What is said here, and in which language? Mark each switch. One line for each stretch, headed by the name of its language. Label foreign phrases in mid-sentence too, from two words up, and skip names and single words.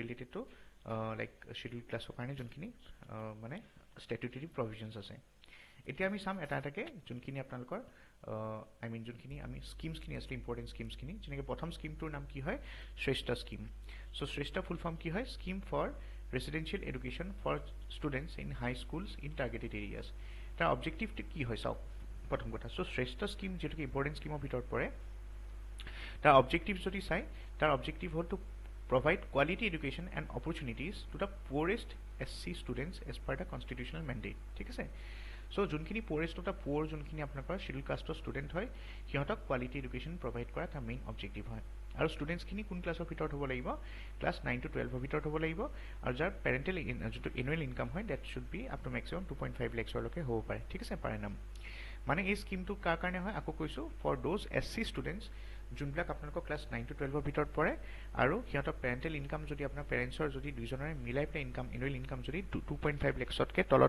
English: related to like schedule class
Assamese: কাৰণে যোনখিনি মানে
English: statutory provisions
Assamese: আছে এতিয়া আমি চাম এটা এটাকৈ যোনখিনি আপোনালোকৰ
English: I mean
Assamese: যোনখিনি আমি স্কিমছখিনি আছিলে
English: important schemes
Assamese: যেনেকৈ প্ৰথম স্কিমটোৰ নাম কি হয় শ্ৰেষ্ঠ
English: scheme so'
Assamese: শ্ৰেষ্ঠ
English: full form
Assamese: কি হয়
English: scheme for residential education for students in high schools in targeted areas
Assamese: তাৰ অবজেক্টিভটো কি হয় চাওক প্ৰথম কথা
English: so SHRESHTA scheme
Assamese: যিহেতুকে
English: important scheme
Assamese: ভিতৰত পৰে তাৰ অবজেক্টিভ যদি চাই তাৰ অবজেক্টিভ হ'ল টু
English: provide quality education and opportunities to the poorest SC students as per the constitutional mandate
Assamese: ঠিক আছে চ' যোনখিনি
English: poorest of the poor
Assamese: যোনখিনি আপোনালোকৰ
English: scheduled caste student
Assamese: হয় সিহঁতক
English: quality education provide
Assamese: কৰা তাৰ
English: main objective
Assamese: হয় আৰু ষ্টুডেণ্টছখিনি কোন ক্লাছৰ ভিতৰত হ'ব লাগিব ক্লাছ 9 to 12ৰ ভিতৰত হ'ব লাগিব আৰু যাৰ পেৰেণ্টেল যোনটো
English: annual income is that should be up to maximum
Assamese: 2.5 লাখছৰলৈকে হ'ব পাৰে ঠিক আছে পাৰ এনাম মানে এই স্কিমটো কাৰ কাৰণে হয় আকৌ কৈছোঁ
English: for those SC students
Assamese: যোনবিলাক আপোনালোকৰ ক্লাছ 9 to 12ৰ ভিতৰত পৰে আৰু সিহঁতৰ
English: parental income
Assamese: যদি আপোনাৰ পেৰেণ্টছৰ যদি দুইজনৰে মিলাই পেলাই ইনকাম
English: annual income
Assamese: যদি 2.5 লাখছতকৈ তলত